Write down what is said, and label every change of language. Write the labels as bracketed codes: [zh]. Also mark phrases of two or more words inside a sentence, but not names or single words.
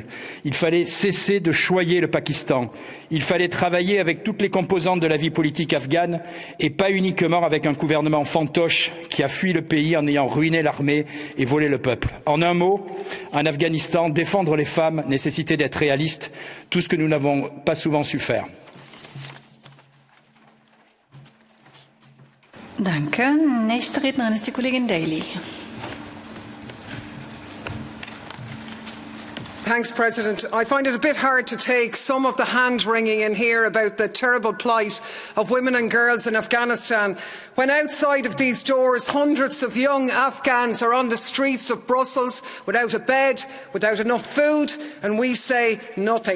[fr] Il fallait cesser de choyer le Pakistan. Il fallait travailler avec toutes les composantes de la vie politique afghane et pas uniquement avec un gouvernement fantoche qui a fui le pays en ayant ruiné l'armée et volé le peuple. En un mot, en Afghanistan, défendre les femmes nécessitait d'être réaliste, tout ce que nous n'avons pas souvent su faire. [de] Danke. Nächste Rednerin ist die Kollegin Daly. [en] Thanks, President. I find it a bit hard to take some of the hand-wringing in here about the terrible plight of women and girls in Afghanistan, when outside of these doors hundreds of young Afghans are on the streets of Brussels without a bed, without enough food, and we say nothing.